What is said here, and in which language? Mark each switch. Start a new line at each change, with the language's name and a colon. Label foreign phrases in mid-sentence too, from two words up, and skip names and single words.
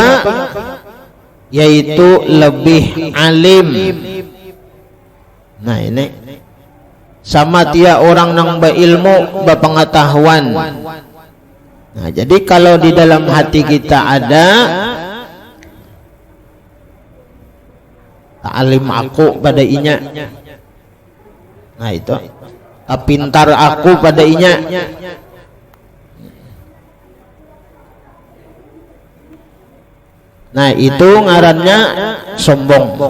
Indonesian: Yaitu lebih alim.
Banjar: Nah ini, sama dia orang nang berilmu, berpengetahuan. Nah, jadi kalau di dalam hati kita ada alim aku pada inya, nah itu pintar aku pada inya, nah itu ngarannya sombong.